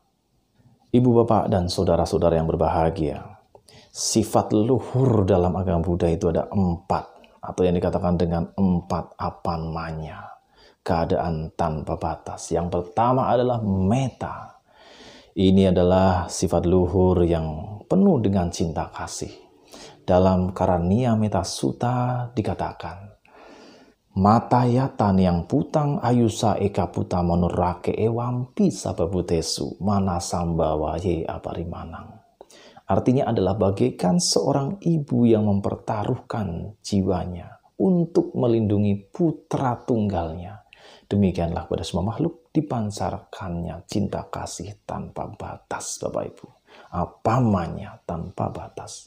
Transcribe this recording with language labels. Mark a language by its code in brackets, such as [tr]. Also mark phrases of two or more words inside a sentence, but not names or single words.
[id] Ibu, Bapak, dan saudara-saudara yang berbahagia, sifat luhur dalam agama Buddha itu ada 4, atau yang dikatakan dengan 4 apamanya, keadaan tanpa batas. Yang pertama adalah meta. Ini adalah sifat luhur yang penuh dengan cinta kasih. Dalam Karaniya Metta Sutta dikatakan, [pi] Matayatan yang putang ayusa eka puta monurake ewampi sababutesu mana sambawa ye aparimanang. [id] Artinya adalah bagaikan seorang ibu yang mempertaruhkan jiwanya untuk melindungi putra tunggalnya Demikianlah pada semua makhluk dipancarkannya cinta kasih tanpa batas, Bapak Ibu. Apamanya tanpa batas.